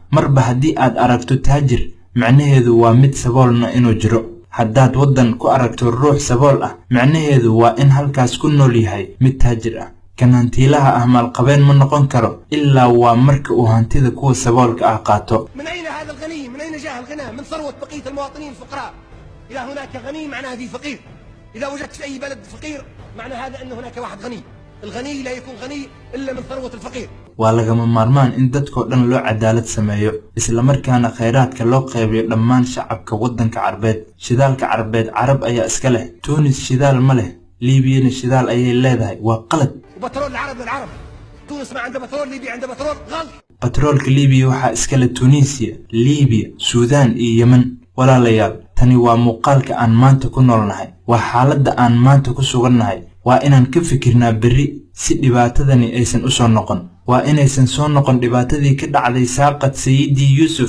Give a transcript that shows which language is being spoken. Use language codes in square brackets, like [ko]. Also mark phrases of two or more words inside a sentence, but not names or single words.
[so] marba haddii aad aragto taajir, macnaheedu waa mid saboolna inuu jiro. haddaad waddan ku aragto ruux sabool ah, macnaheedu waa in halkaas ku nool yahay mid taajir ah. kan hantiilaha ah maalqabeen ma noqon karo ilaa waa marka uu hantida kuwa saboolka ah qaato. [ar] من أين هذا الغني؟ من أين جاء الغنى؟ من ثروة بقية المواطنين الفقراء. إذا هناك غني معناه في فقير. إذا وجدت في أي بلد فقير معنى هذا أن هناك واحد غني. الغني لا يكون غني إلا من ثروة الفقير. [so] waa lagama maarmaan in dadkoo dhan loo cadaalad sameeyo, isla markaana khayraadka loo qaybiyo dhammaan shacabka waddanka Carbeed. shidaalka Carbeed Carab ayaa iska leh. Tunis shidaal ma leh. liibiyana shidaal ayay leedahay. waa qalad. [ar] وبترول العرب للعرب. تونس ما عندها بترول، ليبيا عندها بترول. غلط. [so] batroolka liibiya waxaa iska leh Tunisia, Liibiya, Suudaan iyo Yemen. walaalayaal, tani waa muuqaalka aan maanta ku noolnahay. waa xaaladda aan maanta ku sugannahay. waa inaan ka fikirnaa berri si dhibaatadani aysan u soo noqon. waa inaysan soo noqon dhibaatadii ka dhacday saaqad Sayidii Yuusuf.